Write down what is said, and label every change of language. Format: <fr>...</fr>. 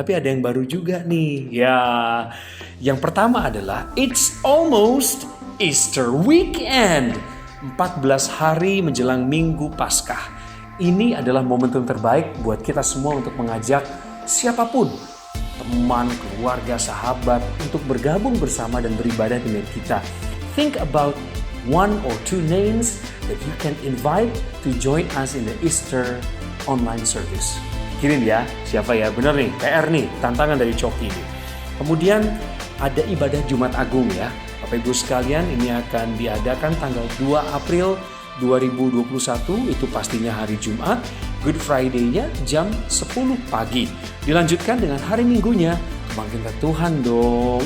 <id>Tapi ada yang baru juga nih. Ya, yang pertama adalah It's Almost Easter Weekend. 14 hari menjelang Minggu Paskah. Ini adalah momentum terbaik buat kita semua untuk mengajak siapapun, teman, keluarga, sahabat, untuk bergabung bersama dan beribadah dengan kita.</id> <en>Think about 1 or 2 names that you can invite to join us in the Easter online service.</en> <id>Kirim ya, siapa ya? Bener nih, PR nih, tantangan dari Coki nih. Kemudian ada ibadah Jumat Agung ya. Bapak Ibu sekalian, ini akan diadakan tanggal 2 April 2021, itu pastinya hari Jumat. Good Friday-nya jam 10 pagi. Dilanjutkan dengan hari Minggunya, kebangkitan Tuhan dong.</id>